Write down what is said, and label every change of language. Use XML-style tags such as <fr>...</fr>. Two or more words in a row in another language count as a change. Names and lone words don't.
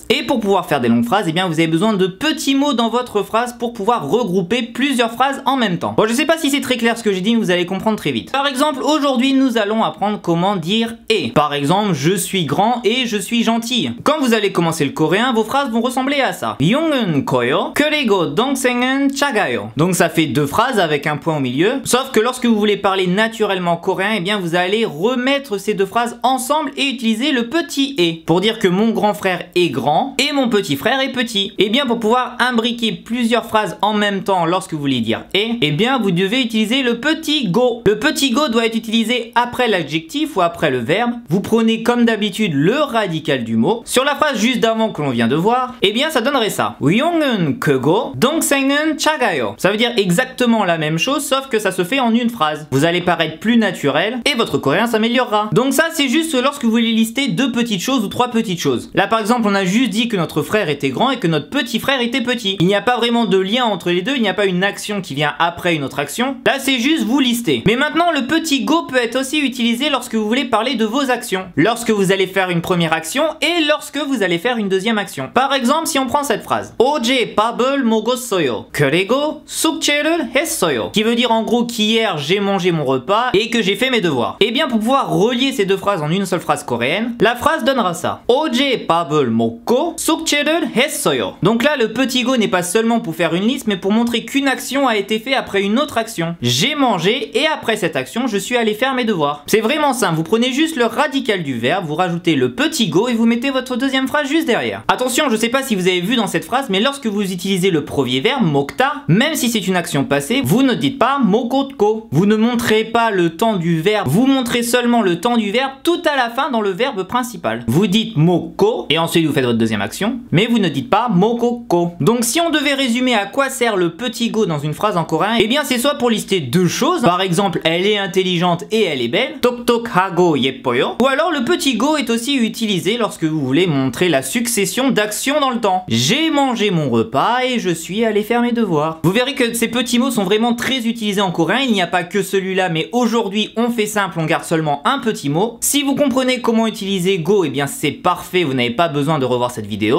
<fr>Et pour pouvoir faire des longues phrases, eh bien vous avez besoin de petits mots dans votre phrase pour pouvoir regrouper plusieurs phrases en même temps. Bon, je sais pas si c'est très clair ce que j'ai dit, mais vous allez comprendre très vite. Par exemple, aujourd'hui, nous allons apprendre comment dire et. Par exemple, je suis grand et je suis gentil. Quand vous allez commencer le coréen, vos phrases vont ressembler à ça.</fr> <ko>용은 커요, 그리고 동생은 작아요.</ko> <fr>Donc ça fait deux phrases avec un point au milieu. Sauf que lorsque vous voulez parler naturellement coréen, eh bien vous allez remettre ces deux phrases ensemble et utiliser le petit et pour dire que mon grand frère est grand et mon petit frère est petit. Et bien pour pouvoir imbriquer plusieurs phrases en même temps lorsque vous voulez dire et, eh bien vous devez utiliser le petit go. Le petit go doit être utilisé après l'adjectif ou après le verbe. Vous prenez comme d'habitude le radical du mot. Sur la phrase juste d'avant que l'on vient de voir, eh bien ça donnerait ça.</fr> <ko>용은 크고 동생은 작아요.</ko> <fr>Ça veut dire exactement la même chose sauf que ça se fait en une phrase. Vous allez paraître plus naturel et votre coréen s'améliorera. Donc ça c'est juste lorsque vous voulez lister deux petites choses ou trois petites choses. Là par exemple on a juste dit que notre frère était grand et que notre petit frère était petit. Il n'y a pas vraiment de lien entre les deux, il n'y a pas une action qui vient après une autre action. Là c'est juste vous lister. Mais maintenant le petit go peut être aussi utilisé lorsque vous voulez parler de vos actions. Lorsque vous allez faire une première action et lorsque vous allez faire une deuxième action. Par exemple si on prend cette phrase</fr> <ko>어제 밥을 먹었어요. 그리고 숙제를 했어요.</ko> <fr>Qui veut dire en gros qu'hier j'ai mangé mon repas et que j'ai fait mes devoirs. Et bien pour pouvoir relier ces deux phrases en une seule phrase coréenne, la phrase donnera ça.</fr> <ko>어제 밥을 먹고 숙제를 했어요.</ko> <fr>Donc là le petit go n'est pas seulement pour faire une liste mais pour montrer qu'une action a été faite après une autre action. J'ai mangé et après cette action je suis allé faire mes devoirs. C'est vraiment simple, vous prenez juste le radical du verbe, vous rajoutez le petit go et vous mettez votre deuxième phrase juste derrière. Attention, je sais pas si vous avez vu dans cette phrase mais lorsque vous utilisez le premier verbe 먹다, même si c'est une action passée, vous ne dites pas 먹었고. Vous ne montrez pas le temps du verbe, vous montrez seulement le temps du verbe tout à la fin dans le verbe principal. Vous dites 먹고 et ensuite vous faites votre deuxième action, mais vous ne dites pas 먹었고. Donc si on devait résumer à quoi sert le petit go dans une phrase en coréen, eh bien c'est soit pour lister deux choses, par exemple elle est intelligente et elle est belle,</fr> <ko>똑똑하고 예뻐요,</ko> <fr>ou alors le petit go est aussi utilisé lorsque vous voulez montrer la succession d'actions dans le temps. J'ai mangé mon repas et je suis allé faire mes devoirs. Vous verrez que ces petits mots sont vraiment très utilisés en coréen, il n'y a pas que celui-là mais aujourd'hui on fait simple, on garde seulement un petit mot. Si vous comprenez comment utiliser go, eh bien c'est parfait, vous n'avez pas besoin de revoir cette vidéo.</fr>